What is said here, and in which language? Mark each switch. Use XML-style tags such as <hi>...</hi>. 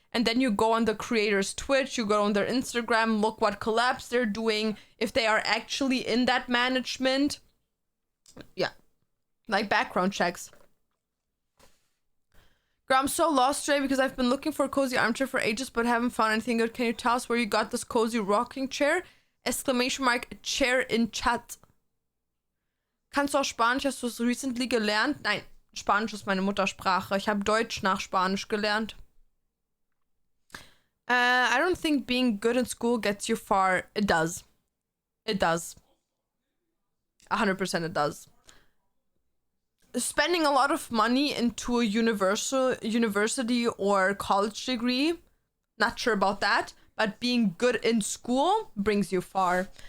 <en>And then you go on the creator's Twitch, you go on their Instagram, look what collabs they're doing, if they are actually in that management. Yeah, like background checks. Girl, I'm so lost today because I've been looking for a cozy armchair for ages but haven't found anything good. Can you tell us where you got this cozy rocking chair? Exclamation mark, chair in chat.</en> <de>Kannst du auch Spanisch? Hast du es</de> <en>recently</en> <de>gelernt? Nein, Spanisch ist meine Muttersprache. Ich habe Deutsch nach Spanisch gelernt.</de> <en>I don't think being good in school gets you far. It does. It does. 100% it does. Spending a lot of money into a university or college degree, not sure about that, but being good in school brings you far.</en>